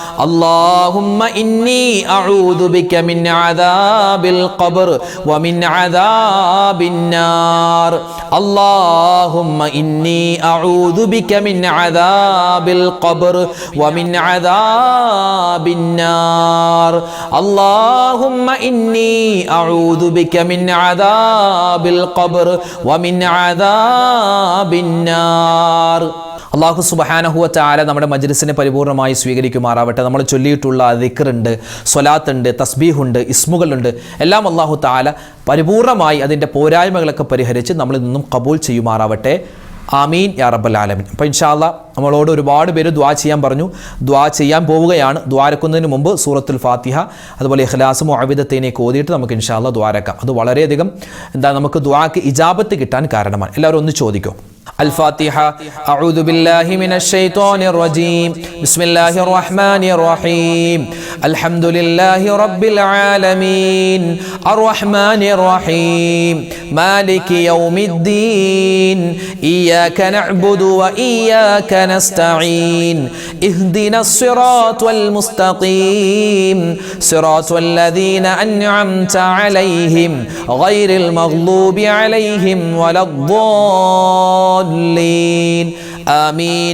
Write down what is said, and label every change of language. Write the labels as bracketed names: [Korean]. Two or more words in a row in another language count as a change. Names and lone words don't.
[Arabic] اللهم إني أعوذ بك من عذاب القبر ومن عذاب النار اللهم إني أعوذ بك من عذاب القبر ومن عذاب النار اللهم إني أعوذ بك من عذاب القبر ومن عذاب النار [Malayalam] അള്ളാഹു [Arabic] سبحانه وتعالى [Malayalam] നമ്മുടെ മജ്ലിസിനെ പരിപൂർണമായി സ്വീകരിക്കുമാറാവട്ടെ. നമ്മൾ ചൊല്ലിയിട്ടുള്ള ദിക്റുണ്ട്, സ്വലാത്തുണ്ട്, തസ്ബീഹുണ്ട്, ഇസ്മുകളുണ്ട്, എല്ലാം അള്ളാഹു തആല പരിപൂർണമായി അതിൻ്റെ പോരായ്മകളൊക്കെ പരിഹരിച്ച് നമ്മളിൽ നിന്നും ഖബൂൽ ചെയ്യുമാറാവട്ടെ. [Arabic] آمين يا رب العالمين. [Malayalam] അപ്പോൾ [Arabic] إن شاء الله [Malayalam] നമ്മളോട് ഒരുപാട് പേര് ദുആ ചെയ്യാൻ പറഞ്ഞു. ദുആ ചെയ്യാൻ പോവുകയാണ്. ദുആരക്കുന്നതിന് മുമ്പ് സൂറത്തുൽ ഫാത്തിഹ അതുപോലെ ഇഖ്ലാസും മുഅവ്വിദത്തൈനൊക്കെ ഓതിയിട്ട് നമുക്ക് [Arabic] إن شاء الله [Malayalam] ദുആരക്കാം. അത് വളരെയധികം നമുക്ക് ദുആക്ക് ഇജാബത്ത് കിട്ടാൻ കാരണമാണ്. എല്ലാവരും ഒന്ന് ചോദിക്കും. [Arabic] الفاتحة. أعوذ بالله من الشيطان الرجيم. بسم الله الرحمن الرحيم. الحمد لله رب العالمين الرحمن الرحيم مالك يوم الدين إياك نعبد وإياك نستعين اهدنا الصراط المستقيم صراط الذين أنعمت عليهم غير المغضوب عليهم ولا الضالين آمين.